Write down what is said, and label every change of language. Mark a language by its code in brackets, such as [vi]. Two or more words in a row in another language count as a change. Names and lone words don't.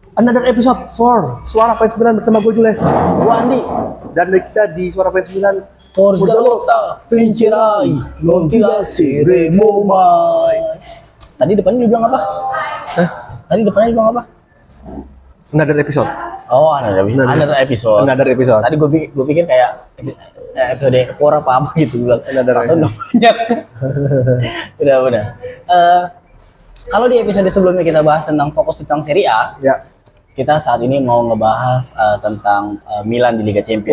[en] Another episode [id] 4 Suara Fans Milan bersama gue Jules, gue Andi. Dan kita di Suara Fans Milan, [it] Forza Lotta, vincerai, non ti lasceremo mai. [id] Tadi depannya dia bilang apa? Tadi depannya dia bilang apa? [en] Another episode. Oh, another episode. Another episode. [id] Tadi gue pikir kayak episode 4 apa gitu bilang. [en] Another [id] episode banyak. Udah. Kalau di episode sebelumnya kita bahas tentang fokus tentang Serie A. Ya. Kita saat ini mau ngebahas tentang Milan di Liga Champions.